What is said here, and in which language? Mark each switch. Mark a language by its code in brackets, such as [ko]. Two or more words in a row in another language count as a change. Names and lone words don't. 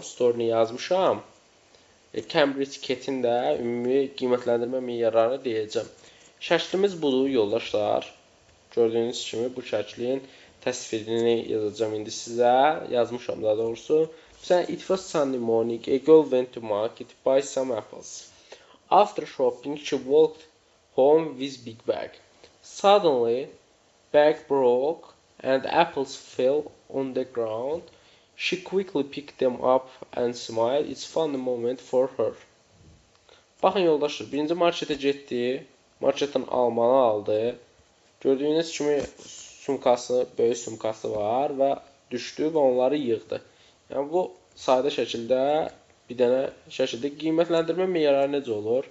[az] Story-ni yazmışam. Cambridge Cat-in də ümumi qiymətləndirmə meyarlarını deyəcəm. Şəklimiz budur, yoldaşlar. Gördüyünüz kimi bu şəklin təsvirini yazacağım indi sizə. Yazmışam daha doğrusu. Məsələn, [en] it was sunny morning. A girl went to market to buy some apples. After shopping, she walked home with big bag. Suddenly, bag broke and apples fell on the ground. She quickly picked them up and smiled. It's funny moment for her. [az] Baxın yoldaşlar, birinci marketə getdi, marketdən almanı aldı. Gördüyünüz kimi sumkası, böyük sumkası var və düşdü və onları yığdı. Yəni bu sadə şəkildə bir dənə şəkildə qiymətləndirmə meyarları necə olur?